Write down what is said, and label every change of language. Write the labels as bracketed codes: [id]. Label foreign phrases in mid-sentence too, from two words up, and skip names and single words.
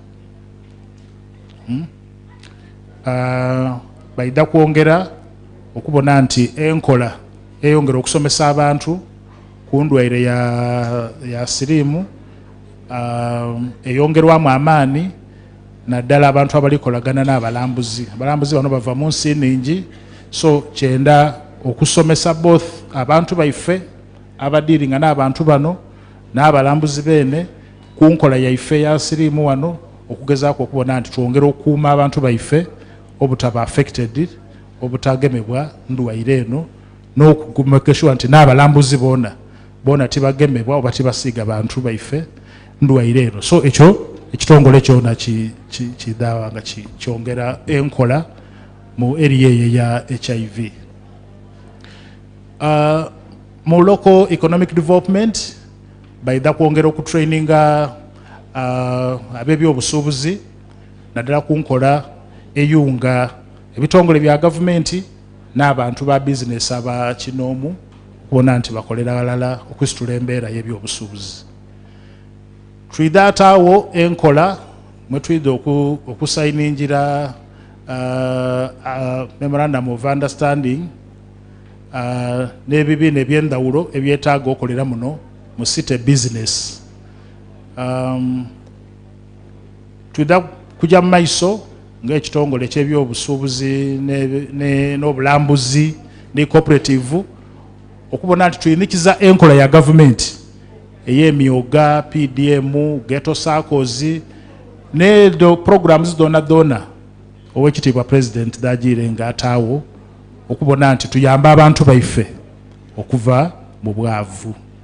[xog] Baida kwongera okubona nti enkola eyongera okusomesa abantu ku ndwaire ya siriimu eyongerwamu amaani naddala abantu abalikolagana n'abalambuzi. Abalambuzi bano bava mu nsi nningi so kyenda okusomesa both abantu baife abadiringa n'abantu bano n'abalambuzi beene ku nkola yaife ya siriimu wano okugezaako okubona nti twongera okukuuma abantu baife obutaba affected obutagemebwa ndwaire eno n'okumekeshuwa nti n'abalambuzi boona tibagemebwa oba tibasiiga bantu baife ndwaire eno. So ekyo ekitongole kyona kidawa nga kyongera enkola mu area ya HIV. Mu [en] local economic development [xog] baida kwongera okutraininga ab'ebyobusuubuzi naddala ku nkola eyunga ebitongole bya gavumenti n'abantu ba bizinesi abakinoomu okubona nti bakolera balala okusitula embeera y'ebyobusuubuzi. Twida ataawo enkola mwe twida okusayiningira [en] memorandum of understanding [xog] n'ebibiina eby'endawulo ebyetaaga okolera muno mu [en] city business. [xog] Twida kujja mu maiso ng'ekitongole ky'ebyobusuubuzi n'obulambuzi ne cooperative okubona nti tuyinikiza enkola ya gavumenti ey'emyoga, PDM, [en] ghetto circles [xog] ne programs dona owekitiibwa president dagire nga ataawo okubona nti tuyamba abantu baife okuva mu bwavu.